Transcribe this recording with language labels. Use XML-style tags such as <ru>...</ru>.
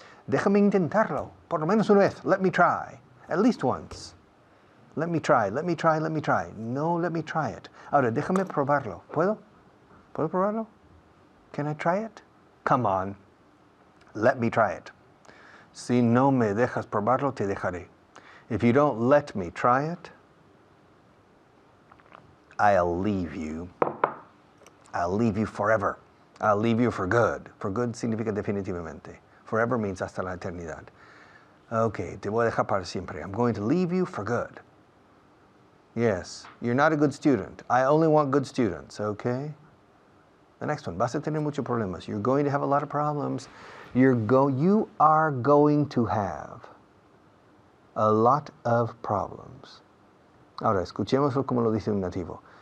<en>Déjame intentarlo. Por lo menos una vez. Let me try. At least once. Let me try. Let me try. Let me try. No, let me try it. Ahora, déjame probarlo. ¿Puedo? ¿Puedo probarlo? Can I try it? Come on. Let me try it.</en> <es>Si no me dejas probarlo, te dejaré.</es> <en>If you don't let me try it, I'll leave you. I'll leave you forever. I'll leave you for good. For good significa definitivamente.</en> <es>Forever means hasta la eternidad. Okay, te voy a dejar para siempre.</es> <en>I'm going to leave you for good. Yes, you're not a good student. I only want good students, okay? The next one, vas a tener muchos problemas. You're going to have a lot of problems. You are going to have a lot of problems.</en> <es>Ahora, escuchémoslo como lo dice un nativo.</es>